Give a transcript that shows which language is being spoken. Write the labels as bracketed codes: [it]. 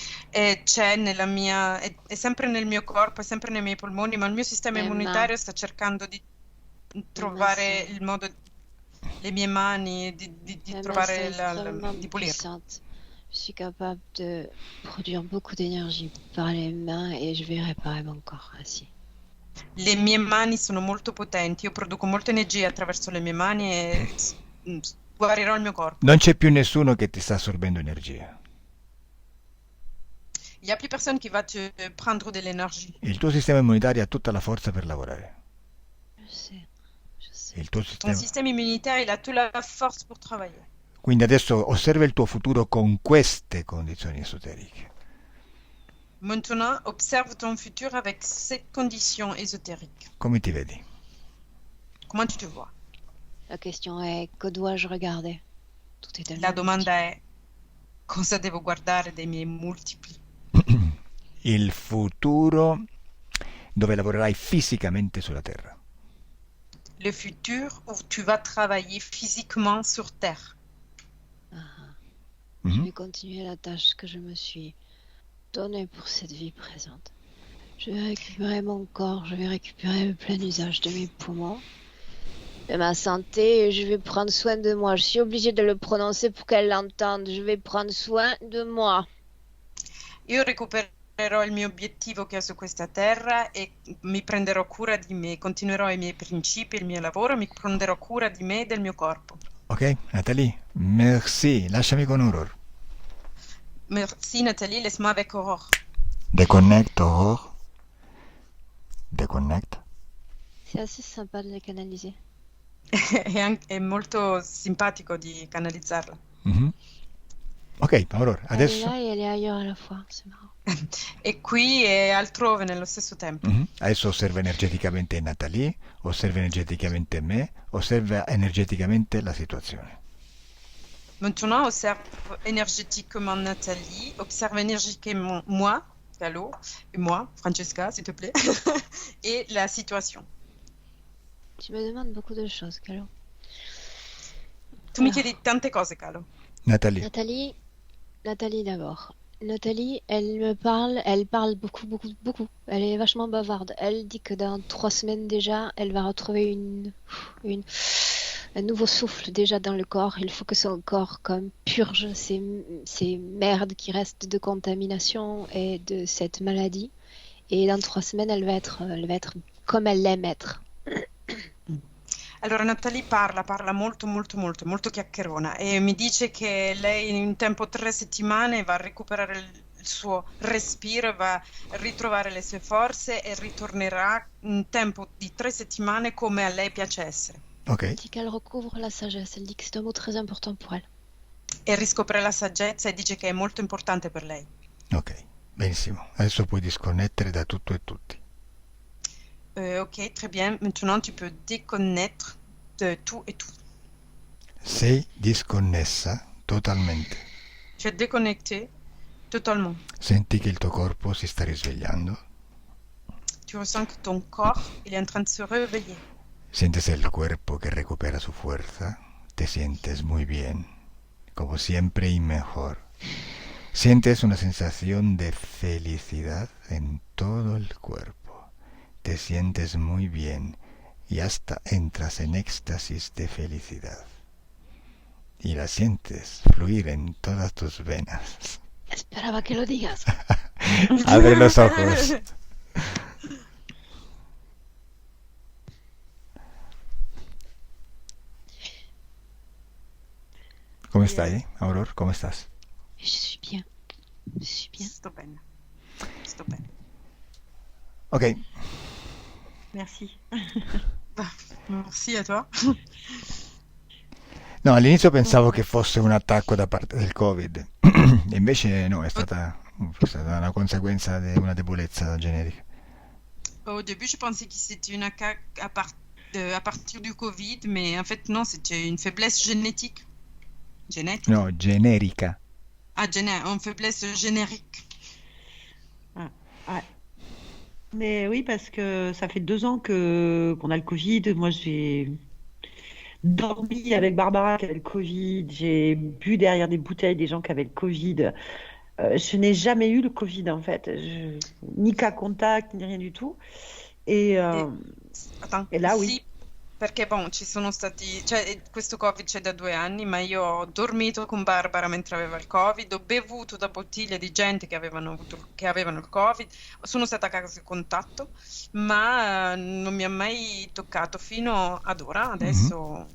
[it] E c'è nella mia, è sempre nel mio corpo, è sempre nei miei polmoni, ma il mio sistema Ma- immunitario sta cercando di trovare il modo, le mie mani, di Ma trovare [fr] c'est extrêmement [it] di pulire. [fr] puissante. Je suis capable de produire beaucoup d'énergie par les mains et je vais réparer mon corps ainsi. [it] Le mie mani sono molto potenti, io produco molta energia attraverso le mie mani e guarirò il mio corpo. Non c'è più nessuno che ti sta assorbendo energia. [fr] Il n'y a plus personne qui va te prendre de l'énergie. [it] Il tuo sistema immunitario ha tutta la forza per lavorare. [fr] Je sais, je sais. [it] Il tuo [fr] Ton [it] sistema... [fr] système immunitaire, il a toute la force pour travailler. [it] Quindi adesso osserva il tuo futuro con queste condizioni esoteriche. [fr] Maintenant, observe ton futur avec ces conditions ésotériques. [it] Come ti vedi? [fr] Comment tu te vois? La question est, que dois-je regarder? Tout est tellement [it] La domanda è cosa devo guardare dei miei multipli? Il futuro dove lavorerai fisicamente sulla Terra. [fr] Le futur où tu vas travailler physiquement sur Terre. Je Mhm. vais continuer la tâche que je me suis donnée pour cette vie présente. Je vais récupérer mon corps, je vais récupérer le plein usage de mes poumons, de ma santé, et je vais prendre soin de moi. Je suis obligée de le prononcer pour qu'elle l'entende. Je vais prendre soin de moi. [it] Io recupererò il mio obiettivo che ho su questa terra e mi prenderò cura di me, continuerò i miei principi, il mio lavoro, mi prenderò cura di me e del mio corpo. Ok, Nathalie, merci. Lasciami con Aurore. [fr] Merci Nathalie, laisse-moi avec Aurore. Déconnecte, Aurore. Déconnecte. C'est assez sympa de les canaliser. [it] È molto simpatico di canalizzarla. Mhm. Ok, Aurore, [fr] Elle est [it] adesso... [fr] là et elle est ailleurs à la fois, c'est marrant. [it] È qui e altrove nello stesso tempo. Mhm. Adesso osserva energeticamente Nathalie, osserva energeticamente me, osserva energeticamente la situazione. [fr] Maintenant, observe énergétiquement Nathalie, observe énergétiquement moi, Gallo, et moi, Francesca, s'il te plaît, et la situation. Tu me demandes beaucoup de choses, Calo. [it] Tu mi chiedi tante cose, Calo. [fr] Nathalie, Nathalie d'abord. Nathalie, elle parle beaucoup, beaucoup, beaucoup. Elle est vachement bavarde. Elle dit que dans 3 semaines déjà, elle va retrouver un nouveau souffle déjà dans le corps. Il faut que son corps comme purge ces merdes qui restent de contamination et de cette maladie. Et dans 3 semaines, elle va être comme elle l'aime être. [it] Allora Nathalie parla molto chiacchierona e mi dice che lei in un tempo 3 settimane va a recuperare il suo respiro, va a ritrovare le sue forze e ritornerà in tempo di 3 settimane come a lei piace essere. ok. [fr] Elle dit qu'elle recouvre la sagesse. Elle dit que c'est un mot très important pour elle. [it] E riscopre la saggezza e dice che è molto importante per lei. Ok, benissimo. Adesso puoi disconnettere da tutto e tutti. [fr] Ok, très bien. Maintenant, tu peux déconnecter de tout et tout. [it] Sei disconnessa totalmente. [fr] Tu es déconnecté totalement. [it] Senti che il tuo corpo si sta risvegliando. [fr] Tu ressens que ton corps, il est en train de se réveiller. [es] Sientes el cuerpo que recupera su fuerza. Te sientes muy bien, como siempre y mejor. Sientes una sensación de felicidad en todo el cuerpo. Te sientes muy bien y hasta entras en éxtasis de felicidad. Y la sientes fluir en todas tus venas. Esperaba que lo digas. Abre los ojos. ¿Cómo stai, Aurore? ¿Cómo estás? [fr] Je suis bien. Je suis bien. [it] Sto bene. Sto bene. Ok, [fr] Merci. Merci a toi. [it] no, all'inizio pensavo che fosse un attacco da parte del Covid, e invece no, è stata una conseguenza di una debolezza generica. [fr] Au début, je pensais que c'était une attaque à partir du Covid, mais en fait, non, c'était une faiblesse génétique. Génétique? [it] No, generica. [fr] Ah, une faiblesse générique. Ah, ouais. Mais oui, parce que ça fait 2 ans qu'on a le Covid. Moi, j'ai dormi avec Barbara qui avait le Covid. J'ai bu derrière des bouteilles des gens qui avaient le Covid. Je n'ai jamais eu le Covid, en fait. Ni cas contact, ni rien du tout. Et Attends, là, oui. [it] sì, perché bon, ci sono stati, cioè questo Covid c'è da 2 anni, ma io ho dormito con Barbara mentre aveva il Covid, ho bevuto da bottiglie di gente che avevano il Covid, sono stata a caso di contatto, ma non mi ha mai toccato fino ad ora, adesso.